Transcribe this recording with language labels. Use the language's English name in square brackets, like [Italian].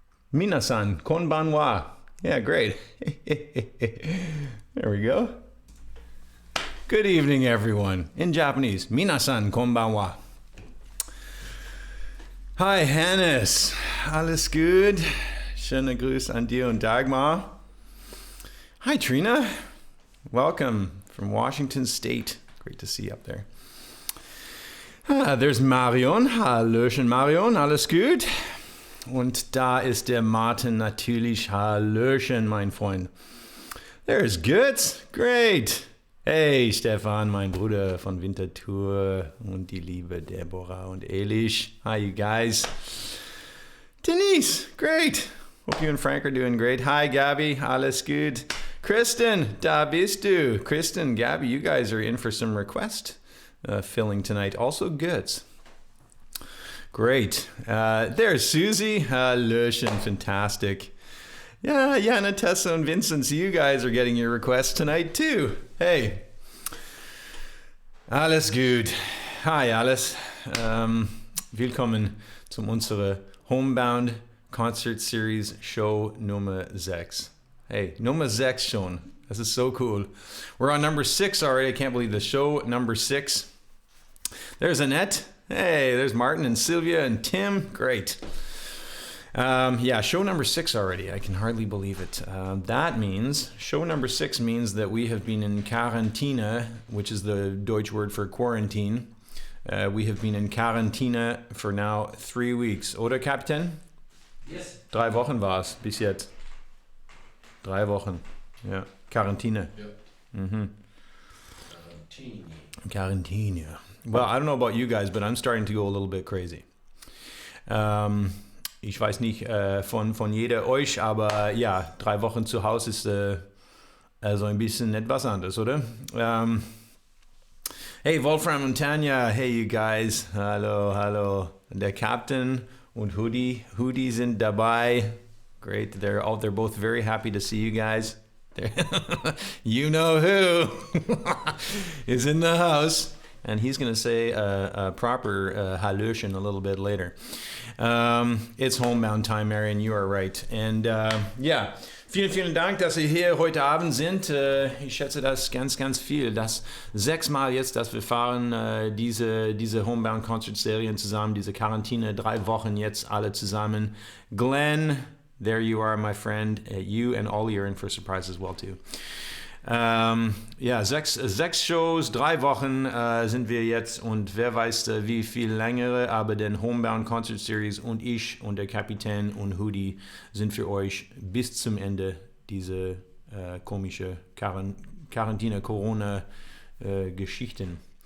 [Japanese] Minasan, konbanwa. [English] Yeah, great. There we go. Good evening, everyone. In Japanese, [Japanese] minasan, konbanwa. [German] Hi, Hannes. Alles gut? Schöne Grüße an dir und Dagmar. [English] Hi, Trina. Welcome from Washington State. Great to see you up there. [German] There's Marion. Hallöchen, Marion. Alles gut? Und da ist der Martin natürlich. Hallöchen, mein Freund. [English] There's Götz. Great. [German] Hey, Stefan, mein Bruder von Winterthur. Und die liebe Deborah und Elish. [English] Hi, you guys. Denise. Great. Hope you and Frank are doing great. Hi, Gabby. [German] Alles gut. [English] Kristen, [German] da bist du. [English] Kristen, Gabby, you guys are in for some request filling tonight. Also Götz. Great. There's Susie. Hallöchen, fantastic. Yeah, Jana, Tessa, and Vincent, so you guys are getting your requests tonight too. [German] Hey. Alles gut. Hi, alles. Willkommen zum unsere Homebound Concert Series Show Nummer 6. [English] Hey, [German] Nummer 6 schon. [English] This is so cool. We're on number 6 already. I can't believe the show number 6. There's Annette. Hey, there's Martin and Sylvia and Tim. Great. Yeah, show number 6 already. I can hardly believe it. That means, show number 6 means that we have been in Quarantäne, which is the Deutsch word for quarantine. We have been in Quarantäne for now 3 weeks. [German] Oder, Captain? [English] Yes. [German] 3 Wochen war es bis jetzt. 3 Wochen. Ja, Quarantäne. [English] Yep. Mm-hmm. [German] Quarantäne. [English] Well, I don't know about you guys, but I'm starting to go a little bit crazy. [German] Ich weiß nicht von jeder euch, aber ja, 3 Wochen zu Hause ist so ein bisschen etwas anderes, oder? Hey, Wolfram und Tanja, [English] hey you guys, [German] hallo. Der Captain und Hoodie sind dabei. [English] Great, they're both very happy to see you guys. You know who is in the house. And he's going to say a proper Hallöchen a little bit later. It's homebound time, Marion. You are right. And yeah, [German] vielen Dank, dass Sie hier heute Abend sind. Ich schätze das ganz viel. Das 6 Mal jetzt, dass wir fahren, diese Homebound Concert Serien zusammen, diese Quarantäne, 3 Wochen jetzt alle zusammen. [English] Glenn, there you are, my friend. You and Ollie are in for a surprise as well, too. [German] Ja, 6 Shows, 3 Wochen sind wir jetzt und wer weiß wie viel längere, aber den Homebound Concert Series und ich und der Kapitän und Hoodie sind für euch bis zum Ende diese komische Quarantäne-Corona-Geschichten.